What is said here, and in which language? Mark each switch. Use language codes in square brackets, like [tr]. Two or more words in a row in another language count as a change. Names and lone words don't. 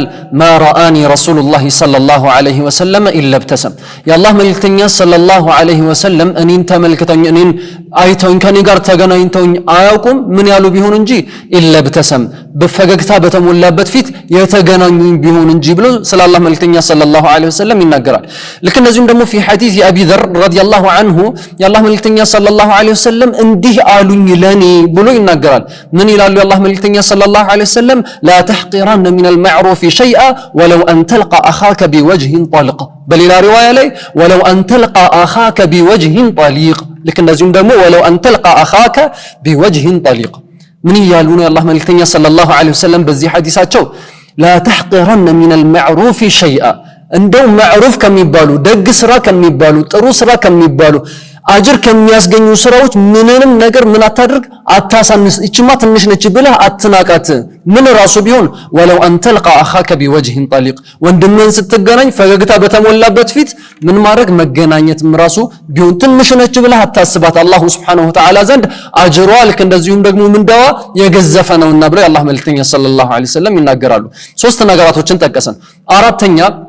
[ar] ما رآني رسول الله صلى الله عليه وسلم إلا بتبسم። [am] የአላህ መልእክተኛ [ar] صلى الله عليه وسلم [am] እኔን ተመልክተውኝ እኔን አይተውኝ ከኔ ጋር ተገናኝተውኝ አያውቁም ምን ያሉ ቢሆን እንጂ [ar] إلا بتبسم [am] በፈገግታ በተሞላበት ፊት የተገናኙኝ ቢሆን እንጂ ብሎ ሰለላሁ መልእክተኛ [ar] صلى الله عليه وسلم [am] ይናገራል። ልክ እንደዚሁም ደግሞ [ar] في حديث أبي ذر رضي الله عنه [am] የአላህ መልእክተኛ [ar] صلى الله عليه وسلم [am] እንዲህ አሉኝ ለኔ ብሎ ይናገራል። ምን ይላሉ የአላህ መልእክተኛ [ar] صلى الله عليه وسلم? لا تحقرن من المعروف شيئا ولو أن تلقى أخاك بوجه طلق። [am] በሌላ ሪዋያ ላይ [ar] ولو أن تلقى أخاك بوجه طليق። [am] ልክ እንደዚሁም ደግሞ [ar] ولو أن تلقى أخاك بوجه طليق። [am] ምን ይላሉ የአላህ መልእክተኛ [ar] صلى الله عليه وسلم [am] በዚህ ሐዲሳቸው? [ar] لا تحقرن من المعروف شيئا [am] እንደው ማዕሩፍ ከሚባሉ ደግ ስራ ከሚባሉ ጥሩ ስራ ከሚባሉ አጅር ከሚያስገኙ ስራዎች ምንንም ነገር ምን አታድርግ አታሳንስ። እቺማ ትንሽ ነች ብለህ አትናቃት። ምን ራሱ ቢሆን [ar] ولو أن تلقى أخاك بوجه طليق [am] ወንድምህን ስትገናኝ ፈገግታ በተሞላበት ፊት ምን ማድረግ መገናኘትም ራሱ ቢሆን ትንሽ ነች ብለህ አታስባት። [ar] الله سبحانه وتعالى [am] ዘንድ አጅሯ ልክ እንደዚሁም ደግሞ ምንዳዋ የገዘፈ ነውና ብለው የአላህ መልእክተኛ [ar] صلى الله عليه وسلم [am] ይናገራሉ። ሶስት ነገራቶችን ጠቀሰን። አራተኛ